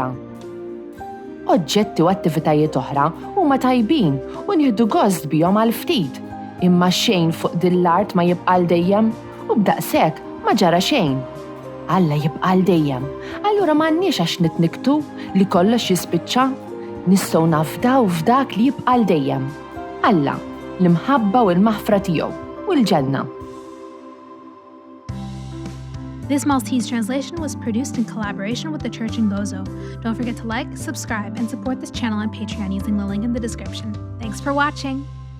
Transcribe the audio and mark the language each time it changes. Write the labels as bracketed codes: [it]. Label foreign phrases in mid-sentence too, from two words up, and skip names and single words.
[mt] Oġġetti u attivitajiet oħra huma tajbin u nieħdu gost bihom għal ftit, imma xejn fuq din l-art ma jibqa' dejjem u b'daqshekk ma ġara xejn. Alla jibqa' dejjem, allura m'għandniex għax nitniktu li kollox jispiċċa, nistgħu nafdaw f'dak li jibqa' dejjem. Alla, l-imħabba u l-maħfra tiegħu u l-ġenna. [en] This Maltese translation was produced in collaboration with the Church in Gozo. Don't forget to like, subscribe, and support this channel on Patreon using the link in the description. Thanks for watching!